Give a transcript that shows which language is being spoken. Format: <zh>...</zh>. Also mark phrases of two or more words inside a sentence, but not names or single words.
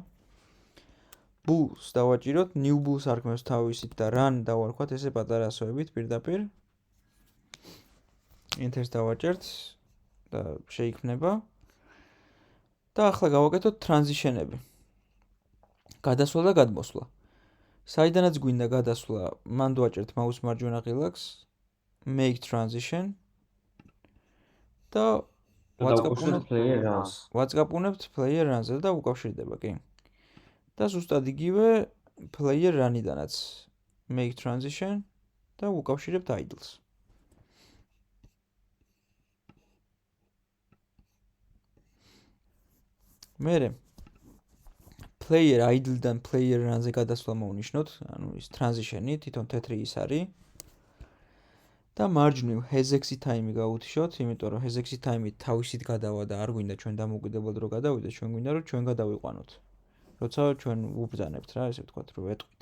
<ka>ბულს დავაჭიროთ,</ka> <en>new bulls</en> <ka>არქმევს თავისით და run დავარქვათ ესე პატარა ასოებით პირდაპირ. enter-ს დავაჭერთ და შეიქმნება. და ახლა გავაკეთოთ transition-ები. გადასვლა და გადმოსვლა. საიდანაც გვინდა გადასვლა, მან დავაჭერთ mouse მარჯვენა ღილაკს,</ka> <en>make transition</en> <ka>და ვაწკაპუნებთ</ka> <en>player runs-</en> <ka>ზე და უკავშირდება, კი. და ზუსტად იგივე</ka> <en>player run-</en> <ka>იდანაც</ka> <en>make transition</en> <ka>და უკავშირებთ idle-ს. მერე</ka> <en>player idle-</en> <ka>დან</ka> <en>player run-</en> <ka>ზე გადასვლა მოვნიშნოთ, ანუ ის transition-ი თვითონ თეთრი ის არის. და მარჯვნივ</ka> <en>hexi time-</en> <ka>ი გავუთიშოთ, იმიტომ რომ</ka> <en>hexi time-</en> <ka>ი თავისით გადავა და არ გვინდა ჩვენ დამოუკიდებლად რო გადავიდეთ, ჩვენ გვინდა რომ ჩვენ გადავიყვანოთ. როცა ჩვენ ვუბრძანებთ რა, ესე ვთქვათ, რომ ვეტყვით.</ka>